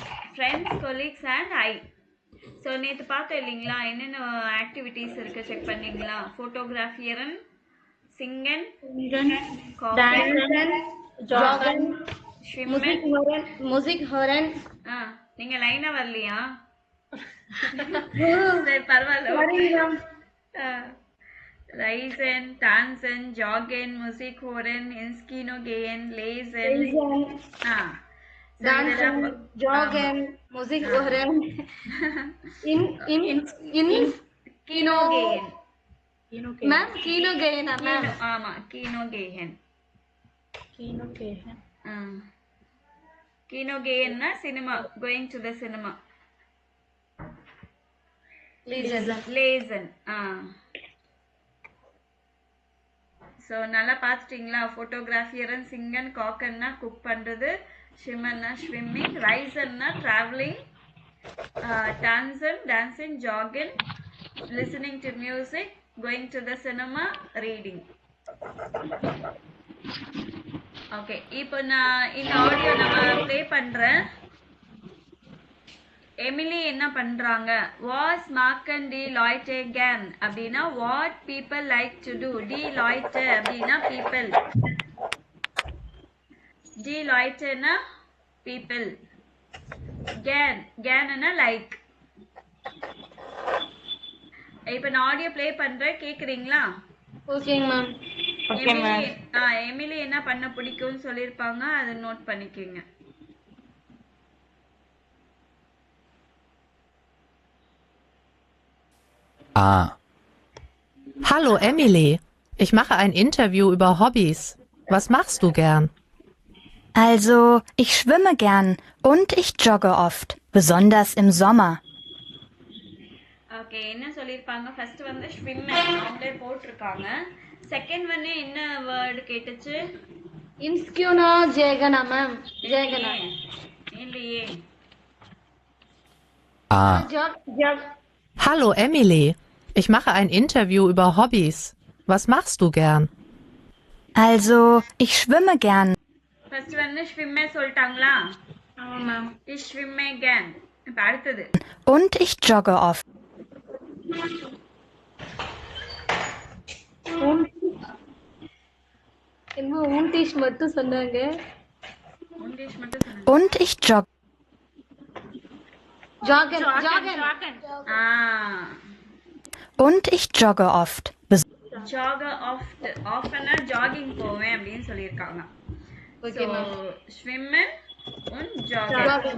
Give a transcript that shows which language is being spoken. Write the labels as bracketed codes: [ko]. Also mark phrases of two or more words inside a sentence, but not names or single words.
[en] friends, colleagues and I. [ta] ஸோ நேற்று பார்த்தோம் இல்லைங்களா, என்னென்ன ஆக்டிவிட்டீஸ் இருக்குது செக் பண்ணீங்களா? [de] fotografieren, singen, kochen, Dancen, ஜாகன், joggen, ஸ்விம்மன். Musik hören. [ta] ஆ நீங்கள் லைனாக வரலையா? சரி பரவாயில்ல. [en] Sorry, ma'am. [de] reisen, tanzen, joggen, Musik hören, ins Kino gehen, lesen. Reisen, ஆ dancen, joggen, Musik hören. In Kino gehen. [en] ma'am, [de] Kino gehen, [en] ma'am. [de] ஆமா Kino gehen. Kino gehen. Kino gehenனா [en] cinema, going to the cinema. [de] லேசன். [ta] ஸோ நல்லா பார்த்துட்டிங்களா? [de] fotografieren, singen, kochenனா [ta] குக் பண்ணுறது, ஷிம்மன்னா ஸ்விம்மிங், ரைசன்னா ட்ராவலிங், டான்சன் டான்சிங், ஜாகின், [en] listening to music, going to the cinema, reading. [ta] ஓகே, இப்போ நான் இந்த ஆடியோ நம்ம ப்ளே பண்ணுறேன். எமிலி என்ன பண்றாங்க? [de] was machen die Leute gern அப்படின்னா [en] what people like to do. [de] die Leute அப்படின்னா பீப்புள், die Leuteனா பீப்புள், கேன்னா லைக். [ta] இப்போ நான் ஆடியோ ப்ளே பண்றேன், கேக்குறீங்களா? [en] Okay, ma'am. [ta] எமிலி என்ன பண்ண பிடிக்கும்னு சொல்லியிருப்பாங்க, அதை நோட் பண்ணிக்கோங்க. [de] Hallo Emily, ich mache ein Interview über Hobbys. Was machst du gern? Also, ich schwimme gern und ich jogge oft, besonders im Sommer. [ta] ஓகே, என்ன சொல்லியிருப்பாங்க? ஃபர்ஸ்ட் வந்து ஸ்விம் அவங்களே போட்டிருக்காங்க. செகண்ட் வந்து என்ன வேர்டு கேட்டுச்சு? [de] Inskino jegana, ma'am. Jegana. [ta] இல்லையே. [de] Jog. Hallo Emily, ich mache ein Interview über Hobbys. Was machst du gern? Also, ich schwimme gern. [ta] ஃபர்ஸ்ட் வந்து ஸ்விம்மே சொல்லிட்டாங்களா? ஆமா மேம். [de] ich schwimme gern. [ta] இப்ப அடுத்தது. [de] Und ich jogge oft. [ta] என்ன ஊண்டிஷ் மட்டும் சொன்னாங்க. இங்கிலீஷ் மட்டும் சொல்லுங்க. [de] Und ich jogge. Joggen. Und ich jogge oft. jogge oft. [ta] oftenனா ஜாகிங் போவேன் அப்படின்னு சொல்லியிருக்காங்க. [en] Okay, ma'am. [de] schwimmen und joggen.